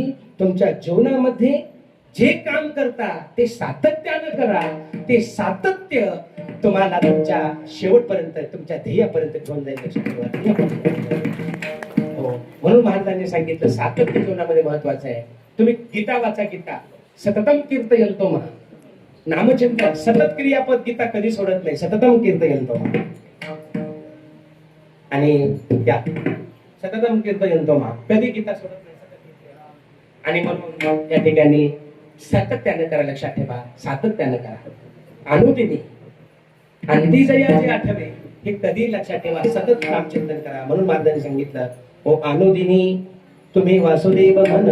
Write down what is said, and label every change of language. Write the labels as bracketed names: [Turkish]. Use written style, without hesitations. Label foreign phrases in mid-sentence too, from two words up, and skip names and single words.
[Marathi] तुमच्या जीवनामध्ये जे काम करता ते सातत्यानं करा. ते सातत्य तुम्हाला तुमच्या शेवटपर्यंत, तुमच्या ध्येयापर्यंत घेऊन जाईल. हो, म्हणून महाराजांनी सांगितलं सातत्य जीवनामध्ये महत्वाचं आहे. तुम्ही गीता वाचा. [Sanskrit] गीता सततम कीर्तयन्तो मा. [Marathi] नामचिंतन सतत क्रियापद गीता कधी सोडत नाही. [Sanskrit] सततम कीर्तयन्तो मा. [Marathi] आणि त्या [Sanskrit] सततम कीर्तयन्तो मा, [Marathi] कधी गीता सोडत नाही. आणि म्हणून या ठिकाणी सातत्यानं करा. लक्षात ठेवा, सातत्यानं करा. अनुदिनी अंती जयाचे आठवे, हे कधी लक्षात ठेवा. सतत नामचिंतन करा. म्हणून महाराजांनी सांगितलं ओ अनुदिनी तुम्ही वासुदेव म्हणा.